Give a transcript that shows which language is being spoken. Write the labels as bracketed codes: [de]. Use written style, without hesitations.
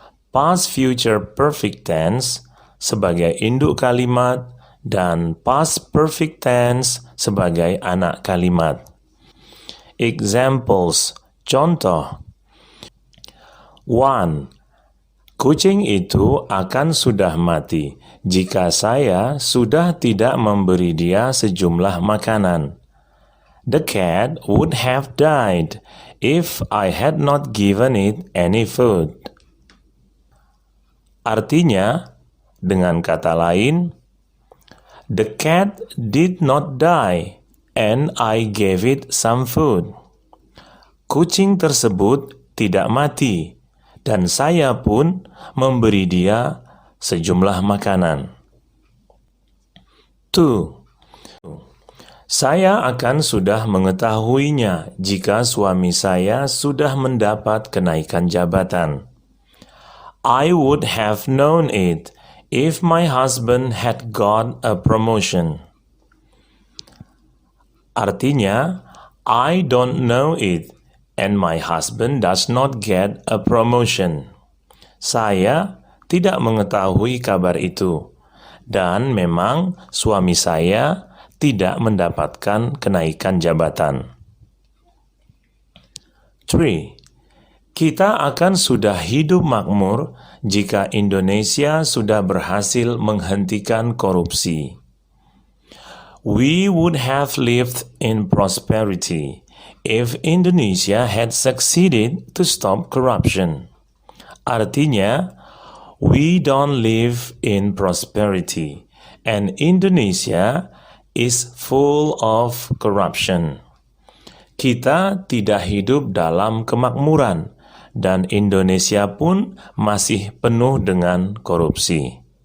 [id] Past future perfect tense sebagai induk kalimat dan past perfect tense sebagai anak kalimat. [en] Examples, [id] contoh. [en] 1. [id] Kucing itu akan sudah mati jika saya sudah tidak memberi dia sejumlah makanan. [en] The cat would have died if I had not given it any food. [id] Artinya, dengan kata lain, [en] the cat did not die and I gave it some food. [id] Kucing tersebut tidak mati dan saya pun memberi dia sejumlah makanan. 2. Saya akan sudah mengetahuinya jika suami saya sudah mendapat kenaikan jabatan. [en] I would have known it if my husband had got a promotion. Artinya, I don't know it and my husband does not get a promotion. [id] Saya tidak mengetahui kabar itu, dan memang suami saya tidak mendapatkan kenaikan jabatan. 3. Kita akan sudah hidup makmur jika Indonesia sudah berhasil menghentikan korupsi. [en] We would have lived in prosperity if Indonesia had succeeded to stop corruption. Artinya, we don't live in prosperity, and Indonesia is full of corruption. [id] Kita tidak hidup dalam kemakmuran, dan Indonesia pun masih penuh dengan korupsi.